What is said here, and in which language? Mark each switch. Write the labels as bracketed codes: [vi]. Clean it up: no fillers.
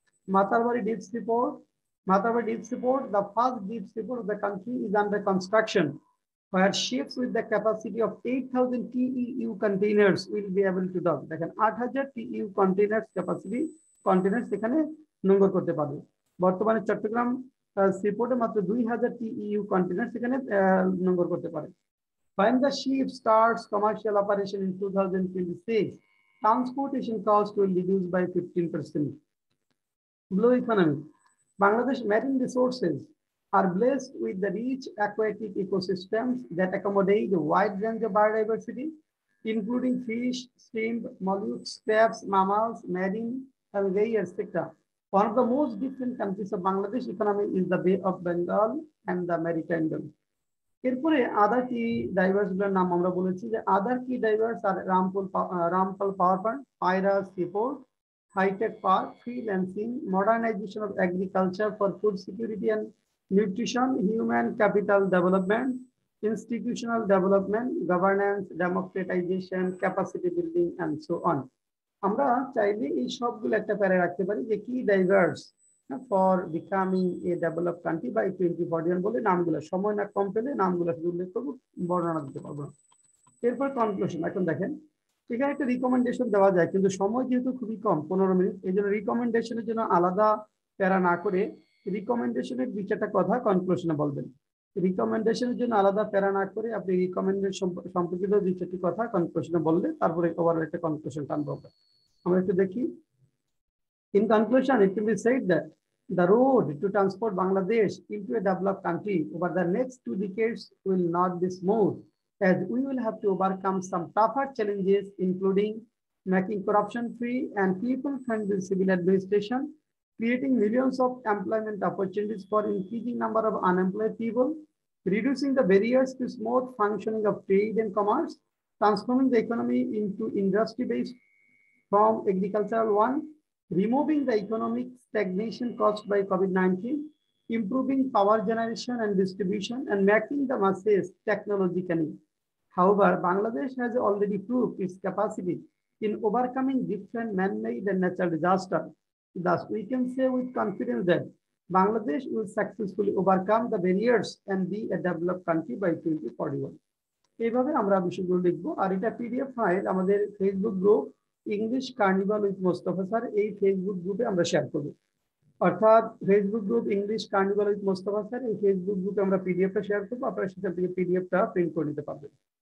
[en] Matarbari Deep Seaport, the first deep seaport of the country, is under construction, where ships with the capacity of 8,000 TEU containers will be able to dock. Like an 8,000 TEU containers capacity containers [bn] এখানে নোঙ্গর করতে পারবে। বর্তমানে চট্টগ্রাম সিপোর্টে মাত্র 2,000 TEU containers এখানে নোঙ্গর করতে পারে। [en] When the ship starts commercial operation in 2026, transportation costs will reduce by 15%. Blue economy. Bangladesh marine resources are blessed with the rich aquatic ecosystems that accommodate a wide range of biodiversity, including fish, shrimp, mollusks, crabs, mammals, marine, algae, etc. One of the most different countries of Bangladesh economy is the Bay of Bengal and the Maritime Zone. [bn] এরপরে আদার কি diverse গুলোর নাম আমরা বলেছি যে আদার কি diverse আর Rampal power plant, পায়রা seaport, hi tech park, freelancing, [en] modernisation of agriculture for food security and nutrition, [bn] human capital development, [en] institutional development, governance, democratization, capacity building, and so on. [bn] আমরা চাইলে এই সবগুলো একটা প্যারা রাখতে পারি যে [en] কি drivers for becoming a develop country by 2041 [bn] বলে নামগুলো সময় না কম পেলে নামগুলো উল্লেখ করবো, বর্ণনা দিতে পারবো। এরপর কনক্লুশন। এখন দেখেন এখানে একটা রিকমেন্ডেশন দেওয়া যায়, কিন্তু সময় যেহেতু খুবই কম 15 মিনিট, এই জন্য রিকমেন্ডেশনের জন্য আলাদা প্যারা না করে রিকমেন্ডেশনের 2-4টা কথা কনক্লুশনে বলবেন। রিকমেন্ডেশনের জন্য আলাদা প্যারা না করে আপনি রিকমেন্ডেশন সম্পর্কিত 2-4টি কথা কনক্লুশনে বললে তারপরে ওভারঅল একটা কনক্লুশন টানবো। আমরা একটু দেখি। [en] In conclusion, it can be said that the road to transport Bangladesh into a developed country over the next 2 decades will not be smooth, as we will have to overcome some tougher challenges, including making corruption-free and people-friendly civil administration, creating millions of employment opportunities for increasing number of unemployed people, reducing the barriers to smooth functioning of trade and commerce, transforming the economy into industry-based from agricultural one, removing the economic stagnation caused by COVID-19, improving power generation and distribution, and making the masses technologically. However, Bangladesh has already proved its capacity in overcoming different man-made and natural disasters. Thus, we can say with confidence that Bangladesh will successfully overcome the barriers and be a developed country by 2041. [bn] এইভাবে আমরা বিষয়গুলো লিখবো। আর এটা PDF file আমাদের Facebook group English carnival with Mostafa sir, এই Facebook গ্রুপে আমরা share করবো। অর্থাৎ Facebook group English carnival with Mostafa sir, এই ফেসবুক গ্রুপে আমরা পিডিএফটা শেয়ার করবো, আপনারা সেখান থেকে পিডিএফটা প্রিন্ট করে নিতে পারবেন।